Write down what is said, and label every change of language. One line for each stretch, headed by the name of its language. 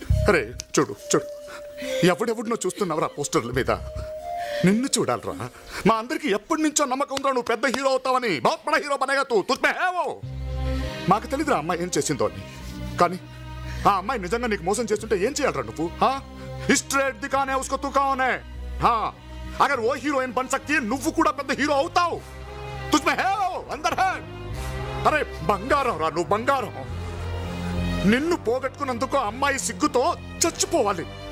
Telugu: అరే చూడు ఎవడెవడినో చూస్తున్నావురా పోస్టర్ల మీద. నిన్ను చూడాలరా. మా అందరికి ఎప్పటి నుంచో నమ్మకం ఉందిరా నువ్వు పెద్ద హీరో అవుతావని.
Hindi: బహుత్ బడా హీరో బనేగా తూ తుజ్మే హే వో.
Telugu: మాకు తెలియదురా అమ్మాయి ఏం చేసిందో అని. కానీ ఆ అమ్మాయి నిజంగా నీకు మోసం చేస్తుంటే ఏం చేయాలరా నువ్వు?
Hindi: स्ट्रेट दिखाने उसको तू कौन है? हाँ अगर वो हीरोइन बन सकती है
Telugu: నువ్వు కూడా పెద్ద హీరో అవుతావు.
Hindi: तुझमें है वो अंदर है.
Telugu: अरे బంగారం రా నువ్వు బంగారం. నిన్ను పోగొట్టుకున్నందుకు అమ్మాయి సిగ్గుతో చచ్చిపోవాలి.